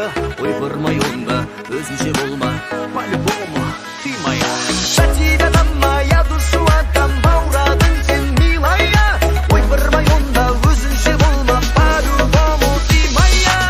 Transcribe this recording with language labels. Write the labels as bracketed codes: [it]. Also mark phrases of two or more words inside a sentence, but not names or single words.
[kk] Ойпырмай онда өзінше болма, [ru] по-любому ты моя. За тебя дам я душу отдам, [kk] баурадың сен милая. Ойпырмай онда өзінше болма, [ru] по-любому ты моя.